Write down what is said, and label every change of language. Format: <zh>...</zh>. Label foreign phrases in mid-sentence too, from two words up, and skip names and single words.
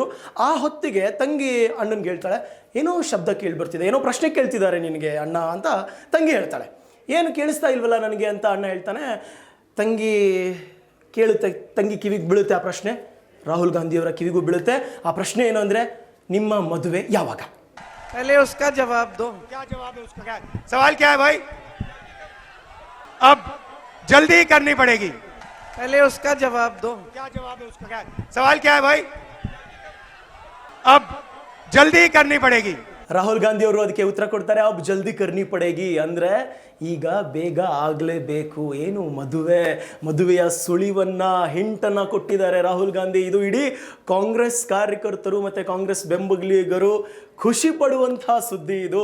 <kn>ಆ ಹೊತ್ತಿಗೆ ತಂಗಿ ಅಣ್ಣನಿಗೆ ಹೇಳ್ತಾಳೆ, ಏನೋ ಶಬ್ದ ಕೇಳಿಬರ್ತಿದೆ, ಏನೋ ಪ್ರಶ್ನೆ ಕೇಳ್ತಿದ್ದಾರೆ ನಿನಗೆ ಅಣ್ಣ ಅಂತ ತಂಗಿ ಹೇಳ್ತಾಳೆ. ಏನು ಕೇಳಿಸ್ತಾ ಇಲ್ವಲ್ಲ ನನಗೆ ಅಂತ ಅಣ್ಣ ಹೇಳ್ತಾನೆ. ತಂಗಿ ಕೇಳುತ್ತೆ, ತಂಗಿ ಕಿವಿಗೆ ಬೀಳುತ್ತೆ ಆ ಪ್ರಶ್ನೆ, ರಾಹುಲ್ ಗಾಂಧಿಯವರ ಕಿವಿಗೂ ಬೀಳುತ್ತೆ. ಆ ಪ್ರಶ್ನೆ ಏನು ಅಂದರೆ, ನಿಮ್ಮ ಮದುವೆ ಯಾವಾಗ?</kn> <hi>पहले उसका जवाब दो. क्या जवाब है उसका? क्या सवाल क्या है भाई? अब जल्दी करनी पड़ेगी. पहले उसका जवाब दो. क्या जवाब है उसका? क्या सवाल क्या है भाई? अब जल्दी करनी पड़ेगी.</hi> <kn>ರಾಹುಲ್ ಗಾಂಧಿ ಅವರು ಅದಕ್ಕೆ ಉತ್ತರ ಕೊಡ್ತಾರೆ,</kn> <hi>अब जल्दी करनी पड़ेगी,</hi> <kn>ಅಂದರೆ ಈಗ ಬೇಗ ಆಗಲೇಬೇಕು. ಏನು ಮದುವೆಯ ಸುಳಿವನ್ನು ಹಿಂಟನ್ನು ಕೊಟ್ಟಿದ್ದಾರೆ ರಾಹುಲ್ ಗಾಂಧಿ. ಇದು ಇಡೀ ಕಾಂಗ್ರೆಸ್ ಕಾರ್ಯಕರ್ತರು ಮತ್ತು ಕಾಂಗ್ರೆಸ್ ಬೆಂಬಲಿಗರು ಖುಷಿ ಪಡುವಂಥ ಸುದ್ದಿ ಇದು.</kn>